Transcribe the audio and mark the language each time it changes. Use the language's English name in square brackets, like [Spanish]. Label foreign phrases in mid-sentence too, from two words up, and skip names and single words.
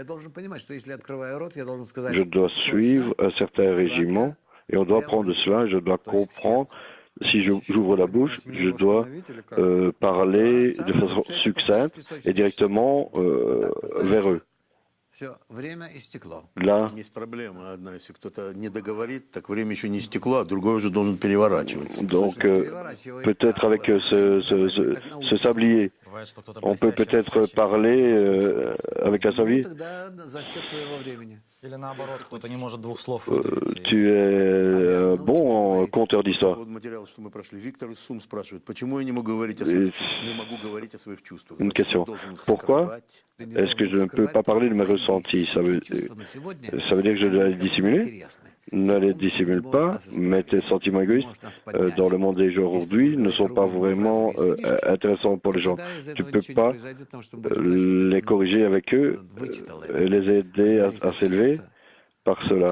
[French] Je dois suivre un certain régiment. Et on doit prendre cela, et je dois comprendre. Si j'ouvre la bouche, je dois parler de façon succincte et directement vers eux. Là, [Russian] Есть проблема одна. Если кто-то не договорит, так время еще не истекло, а другой уже должен переворачиваться. [French] donc, peut-être avec ce sablier, [Russian] Бывает, что кто-то [French] on peut [Russian] блестяще [French] peut-être [Russian] рассказчик, [French] parler avec un sablier. [Russian] Тогда за счет твоего времени. или наоборот, кто-то не может двух слов выдавить. и- [French] Tu es bon conteur d'histoire. [Russian] Вот материал, что мы прошли. Виктор Сум спрашивает, почему я не могу говорить о своих чувствах? Не могу говорить о своих чувствах. [French] Une [Russian] Значит, я [French] question. [Russian] должен их [French] Pourquoi [Russian] скрывать. [French] est-ce que je ne peux pas parler de mes ressentis? Ça veut dire que je dois les dissimuler? Ne les dissimule pas, mais tes sentiments égoïstes dans le monde des gens aujourd'hui ne sont pas vraiment intéressants pour les gens. Tu ne peux pas les corriger avec eux et les aider à s'élever par cela.